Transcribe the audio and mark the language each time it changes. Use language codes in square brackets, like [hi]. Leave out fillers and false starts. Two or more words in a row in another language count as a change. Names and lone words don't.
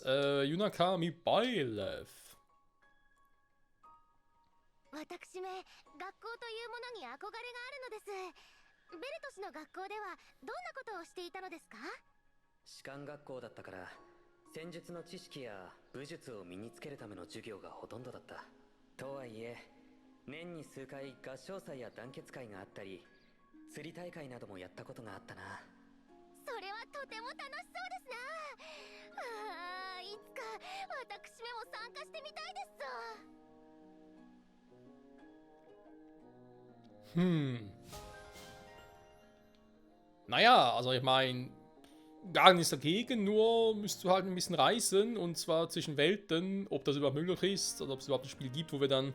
[ja] Yunakami Bailev. 私め学校というものに憧れがあるのです。ベルト氏の学校ではどんなことをしていたのですか？士官学校だったから戦術の知識や武術を身につけるための授業がほとんどだった。とはいえ年に数回合唱祭や団結会があったり釣り大会などもやったことがあったな。それはとても楽しそうですな。ああ、いつか私めも参加してみたいですぞ。 [de] Naja, also ich meine, gar nichts dagegen, nur müsst du halt ein bisschen reisen und zwar zwischen Welten, ob das überhaupt möglich ist oder ob es überhaupt ein Spiel gibt, wo wir dann.